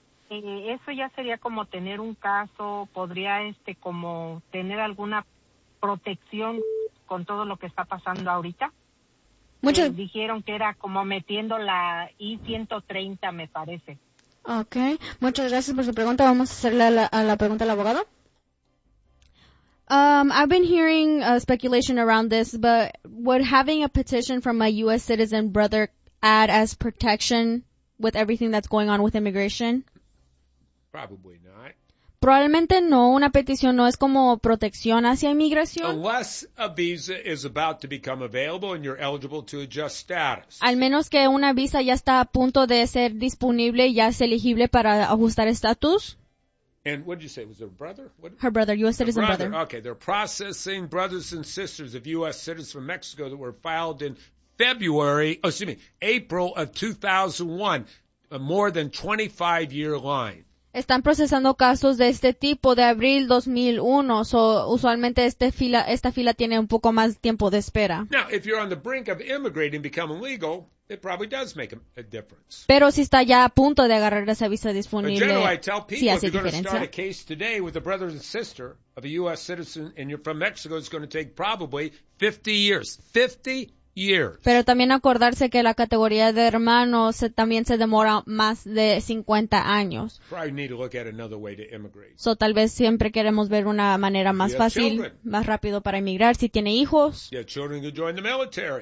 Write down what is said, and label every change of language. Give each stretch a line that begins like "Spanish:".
Spanish: Eso ya sería como tener un caso, podría como tener alguna protección con todo lo que está pasando ahorita. Muchos dijeron que era como metiendo la I-130, me parece. Okay, muchas gracias por su pregunta. Vamos a hacerle a la pregunta al abogado.
English: I've been hearing speculation around this, but would having a petition from a U.S. citizen brother add as protection with everything that's going on with immigration? Probably not.
Spanish: Probablemente no. Una petición no es como protección hacia inmigración.
English: Unless a visa is about to become available and you're eligible to adjust status.
Spanish: Al menos que una visa ya está a punto de ser disponible y ya es elegible para ajustar estatus.
English: And what did you say? Was her brother? Her brother, U.S. citizen brother. Okay, they're processing brothers and sisters of U.S. citizens from Mexico that were filed in April of 2001, a more than 25-year line.
Spanish: Están procesando casos de este tipo de abril 2001, so usualmente esta fila tiene un poco más tiempo de espera.
English: Now, if you're on the brink of immigrating, becoming legal, it probably does make a difference.
Spanish: Pero si está ya a punto de agarrar esa visa disponible,
English: but generally, I tell people,
Spanish: sí hace diferencia.
English: If you're going to start a case today with a brother and sister of a U.S. citizen and you're from Mexico, it's going to take probably 50 years. 50 years.
Spanish: Pero también acordarse que la categoría de hermanos también se demora más de 50 años.
English: Probably need to look at another way to immigrate.
Spanish: So tal vez siempre queremos ver una manera más fácil,
English: children,
Spanish: más rápido para emigrar. Si tiene hijos,
English: children to join the military.